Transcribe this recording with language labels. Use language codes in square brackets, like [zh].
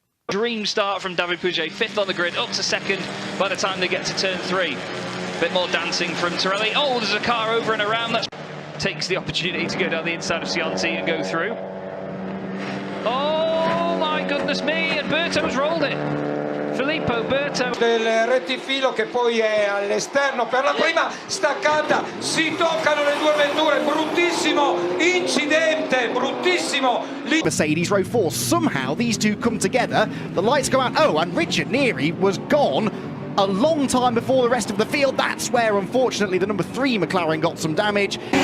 [en] Dream start from David Pouget, 5th on the grid, up to 2nd by the time they get to turn 3. Bit more dancing from Torelli. Oh, there's a car over and around that takes the opportunity to go down the inside of Cianci and go through. Oh my goodness me, and Berto's rolled it. Filippo Berto. [it] Del rettifilo che poi è all'esterno per la prima staccata, si toccano le due vetture, bruttissimo incidente, bruttissimo. [en] Mercedes row 4, somehow these two come together, the lights go out, oh, and Richard Neary was gone a long time before the rest of the field. That's where unfortunately the number 3 McLaren got some damage.